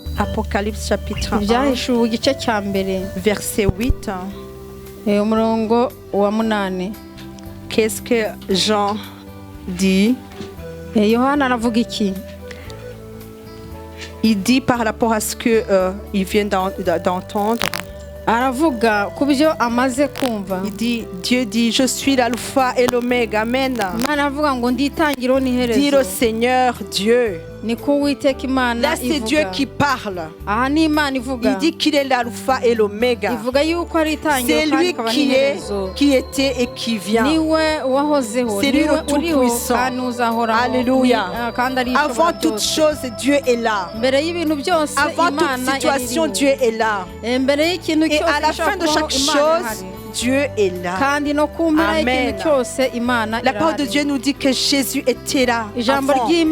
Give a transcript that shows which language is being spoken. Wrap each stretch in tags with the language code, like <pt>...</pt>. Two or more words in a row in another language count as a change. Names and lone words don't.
<fr>Apocalypse chapitre 1,</fr> <rw>ibyahishuwe igice cya mbere</rw> <fr>verset 8.</fr> <rw>umurongo wa 8.</rw> <fr>Qu'est-ce que Jean dit?</fr> <rw>Yohana aravuga iki?</rw> <fr>Il dit par rapport à ce que il vient d'entendre.</fr> <rw>Aravuga kubyo amaze kumva.</rw> <fr>Il dit, Dieu dit, je suis l'alpha et l'oméga. Amen.</fr> <rw>Imana avuga ngo nditangiro n'iherezo.</rw> <fr>Dit le Seigneur Dieu.</fr> <rw>Niko Uwiteka Imana</rw> <fr>Là c'est Dieu qui parle.</fr> <rw>Aha ni Imana ivuga.</rw> <fr>Il dit qu'il est l'alpha et l'oméga.</fr> <rw>Ivuga yuko ari itangiro</rw> <fr>C'est lui qui était et qui vient.</fr> <rw>Niwe wahozeho.</rw> <fr>C'est lui le Tout-Puissant. Alléluia. Avant toute chose, Dieu est là. Avant toute situation, Dieu est là. Et à la fin de chaque chose, Dieu est là. Amen. La parole de Dieu nous dit que Jésus était là avant.</fr>